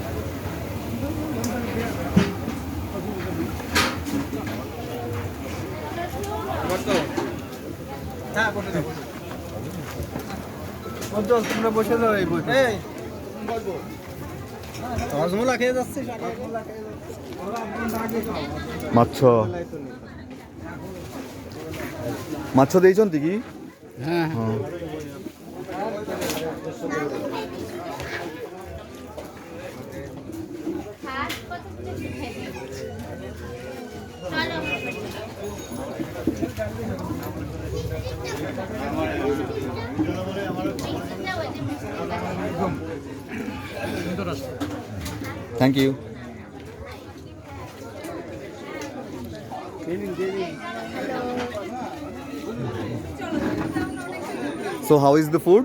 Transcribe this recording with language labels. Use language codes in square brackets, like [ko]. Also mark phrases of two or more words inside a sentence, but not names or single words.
[bn] হ্যাঁ, বসে যাও, বসে যাও। তোমরা বসে যাও এই বসে। এই, রসমলাই খেয়ে যাচ্ছে। [or] ମାଛ ମାଛ ଦେଇଛନ୍ତି କି? ହଁ। [bn] হাত কত করে খেতে চলো [en] thank you. So how is the food?